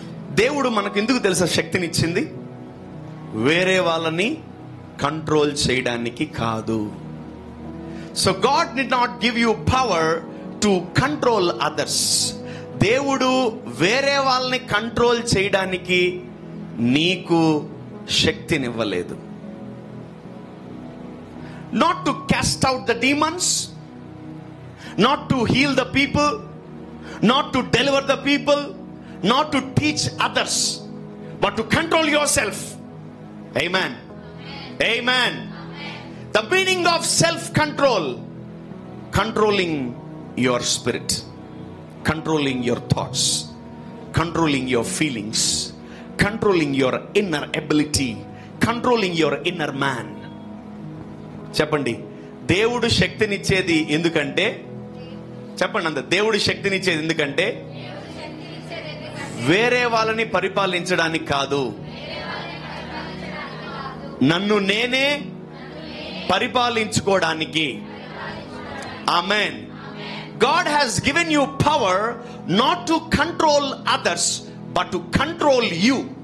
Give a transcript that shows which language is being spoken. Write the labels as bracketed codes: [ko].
[te] దేవుడు మనకు ఎందుకు తెలుసా శక్తినిచ్చింది? వేరే వాళ్ళని కంట్రోల్ చేయడానికి కాదు. [en] So God did not give you power to control others. [te] దేవుడు వేరే వాళ్ళని కంట్రోల్ చేయడానికి నీకు శక్తినివ్వలేదు. [en] Not to cast out the demons, not to heal the people, not to deliver the people, not to teach others, but to control yourself. Amen. Amen. The meaning of self-control: controlling your spirit, controlling your thoughts, controlling your feelings, controlling your inner ability, controlling your inner man. [te] చెప్పండి, దేవుడు శక్తినిచ్చేది ఎందుకంటే? చెప్పండి అంత. దేవుడు శక్తినిచ్చేది ఎందుకంటే వేరే వాళ్ళని పరిపాలించడానికి కాదు, నన్ను నేనే పరిపాలించుకోవడానికి. ఆమేన్. [en] God has given you power not to control others but to control you.